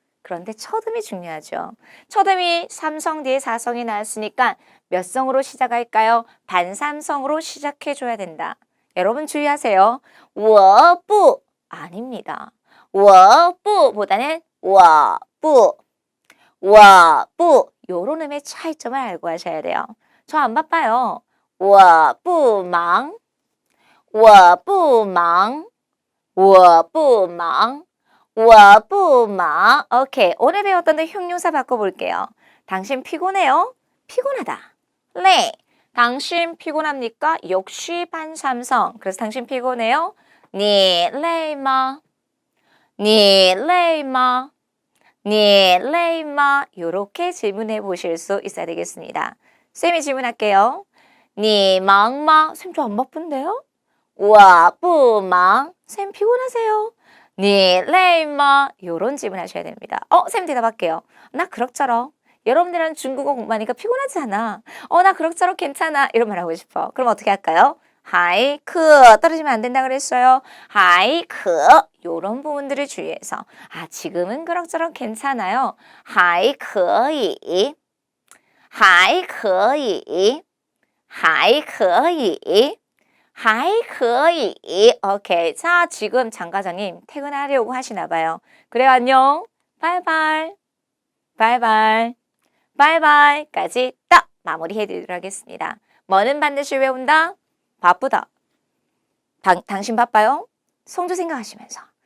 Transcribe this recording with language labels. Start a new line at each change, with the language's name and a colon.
Korean: 그런데 첫음이 중요하죠. 첫음이 삼성 뒤에 사성이 나왔으니까 몇 성으로 시작할까요? 반삼성으로 시작해 줘야 된다. 여러분 주의하세요.
Chinese: 我不
Korean: 아닙니다. 我不보다는 我不 我不 요런 음의 차이점을 알고 하셔야 돼요. 저 안 바빠요.
Chinese: 我不忙我不忙我不忙我不忙 오케이.
Korean: 오늘 배웠던 형용사 바꿔볼게요. 당신 피곤해요? 피곤하다. 네. 당신 피곤합니까? 역시 반삼성. 그래서 당신 피곤해요?
Chinese: 你累吗?你累吗? 니累吗?
Korean: 이렇게 질문해 보실 수 있어야 되겠습니다. 쌤이 질문할게요.
Chinese: 니忙吗?
Korean: 쌤 저 안 바쁜데요?
Chinese: 我不忙.
Korean: 쌤 피곤하세요?
Chinese: 니累吗?
Korean: 이런 질문 하셔야 됩니다. 쌤 대답할게요. 나 그럭저럭. 여러분들은 중국어 공부하니까 피곤하지 않아. 나 그럭저럭 괜찮아. 이런 말 하고 싶어. 그럼 어떻게 할까요? 하이 크 떨어지면 안 된다 그랬어요. 하이 크 요런 부분들을 주의해서 지금은 그럭저럭 괜찮아요.
Chinese: 하이 可以 还可以还可以还可以 오케이.
Korean: 자, 지금 장 과장님 퇴근하려고 하시나 봐요. 그래 안녕. 바이바이. 바이바이. 바이바이까지 딱 마무리해 드리도록 하겠습니다. 뭐는 반드시 외운다? 바쁘다. 당신 바빠요? 성조 생각하시면서.